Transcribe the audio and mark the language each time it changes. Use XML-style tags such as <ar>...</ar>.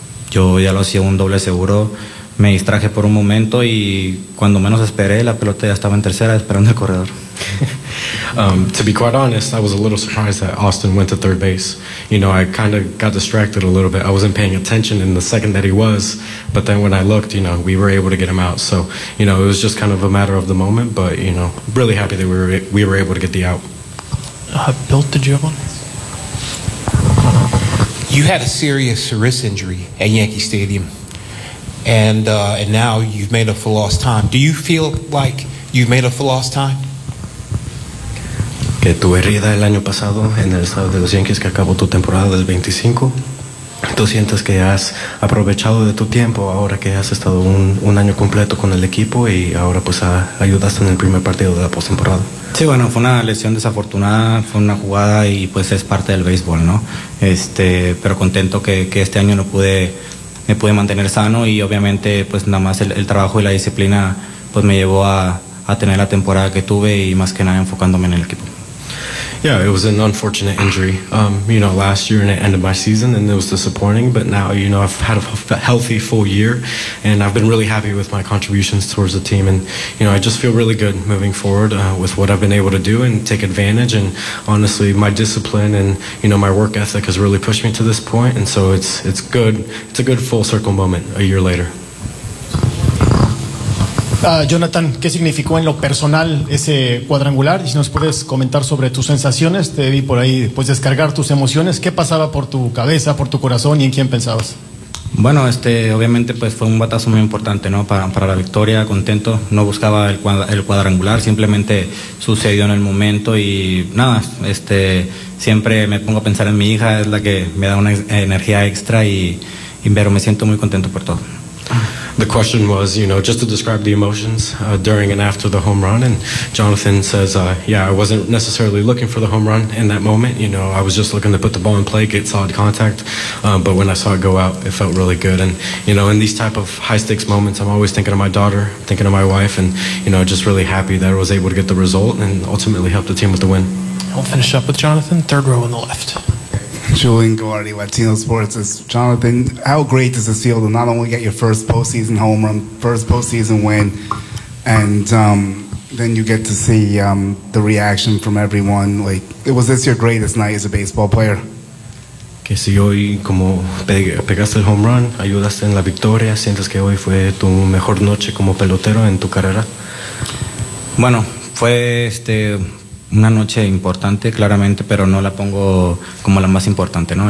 <es>Yo ya lo hacía un doble seguro, me distraje por un momento y cuando menos esperé, la pelota ya estaba en tercera esperando el corredor.</es> <en>To be quite honest, I was a little surprised that Austin went to third base. You know, I kind of got distracted a little bit. I wasn't paying attention in the second that he was, but then when I looked, you know, we were able to get him out. So, you know, it was just kind of a matter of the moment, but, you know, really happy that we were able to get the out. Bill, did you have one? You had a serious wrist injury at Yankee Stadium, and now you've made up for lost time. Do you feel like you've made up for lost time?</en> <es>Que tu herida el año pasado en el estado de los Yankees que acabó tu temporada del 25. ¿Tú sientes que has aprovechado de tu tiempo ahora que has estado un año completo con el equipo y ahora pues ayudaste en el primer partido de la postemporada? Sí, bueno, fue una lesión desafortunada, fue una jugada y pues es parte del béisbol, ¿no? Pero contento que este año me pude mantener sano y obviamente pues nada más el trabajo y la disciplina pues me llevó a tener la temporada que tuve y más que nada enfocándome en el equipo.</es> <en>Yeah, it was an unfortunate injury, you know, last year and it ended my season and it was disappointing, but now, you know, I've had a healthy full year and I've been really happy with my contributions towards the team and, you know, I just feel really good moving forward with what I've been able to do and take advantage and honestly my discipline and, you know, my work ethic has really pushed me to this point and so it's good, it's a good full circle moment a year later. Jonathan, ¿qué significó en lo personal ese cuadrangular? Y si nos puedes comentar sobre tus sensaciones, te vi por ahí pues descargar tus emociones. ¿Qué pasaba por tu cabeza, por tu corazón y en quién pensabas? Bueno, obviamente pues fue un batazo muy importante, ¿no? Para la victoria, contento. No buscaba el cuadrangular, simplemente sucedió en el momento y nada, siempre me pongo a pensar en mi hija, es la que me da una energía extra y pero me siento muy contento por todo. The question was, you know, just to describe the emotions during and after the home run. And Jonathan says, yeah, I wasn't necessarily looking for the home run in that moment. You know, I was just looking to put the ball in play, get solid contact. But when I saw it go out, it felt really good. And, you know, in these type of high stakes moments, I'm always thinking of my daughter, thinking of my wife, and, you know, just really happy that I was able to get the result and ultimately help the team with the win. I'll finish up with Jonathan, third row on the left. Julian Guardi, Latino Sports. It's Jonathan, how great does this feel to not only get your first postseason home run, first postseason win, and then you get to see the reaction from everyone? Like, was this your greatest night as a baseball player?</en> <es>Que si hoy como pegaste el home run, ayudaste en la victoria, sientes que hoy fue tu mejor noche como pelotero en tu carrera? Bueno, fue una noche importante, claramente, pero no la pongo como la más importante, ¿no?</es>